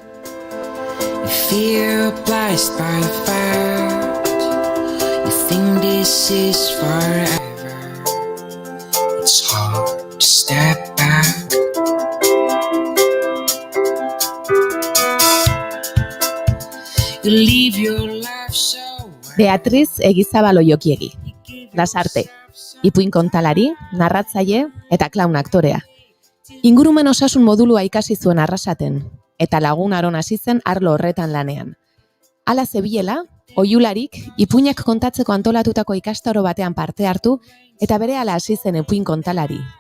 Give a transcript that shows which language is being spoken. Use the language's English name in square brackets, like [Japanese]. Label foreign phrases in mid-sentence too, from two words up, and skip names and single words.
[English] Fear obliged by the fact you think this is forever. It's hard to step back. You leave your life so [Basque] Beatriz Egizabal Oiokiegi. Lasarte. Ipuin kontalari, narratzaile eta klaun aktorea. Ingurumen osasun modulua ikasi zuen Arrasaten eta lagun aron hasi zen arlo horretan lanean. Hala zebilela, oiularik ipuinak kontatzeko antolatutako ikastaro batean parte hartu eta berehala hasi zen ipuin kontalari.